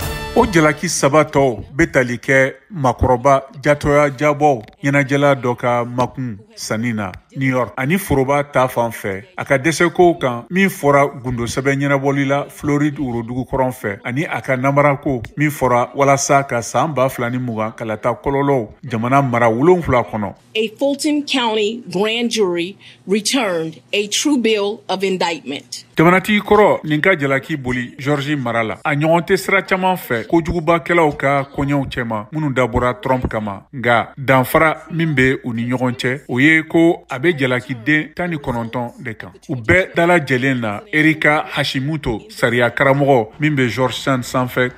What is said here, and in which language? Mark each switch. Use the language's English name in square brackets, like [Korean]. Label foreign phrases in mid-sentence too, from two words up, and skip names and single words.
[Bambara] O jalaki saba tɔw be tali kɛ makɔrɔba jatoya jabɔw ɲɛnajɛla dɔ ka makun sanni na New York ani foroba ta fan fɛ a ka dɛsɛkow kan min fɔra gundosɛbɛ ɲɛnabɔli la Floride worodugu kɔrɔn fɛ ani a ka namarako min fɔra walasa ka san 2020 kalata kɔlɔlɔw jamana mara 7 kɔnɔ. [English] A Fulton County grand jury returned a true bill of indictment. [Bambara] Jamanatigi kɔrɔ nin ka jalaki boli Georgie mara la a ɲɔgɔn tɛ sira caman fɛ kojugubakɛlaw ka koɲɛw cɛma minnu dabɔra Trump kama nga danfara min be u ni ɲɔgɔn cɛ o ye ko a be jalaki den 19 de kan u bɛɛ dalajɛlen na Erika Hashimoto sariya karamɔgɔ min be Georgetown sanfɛ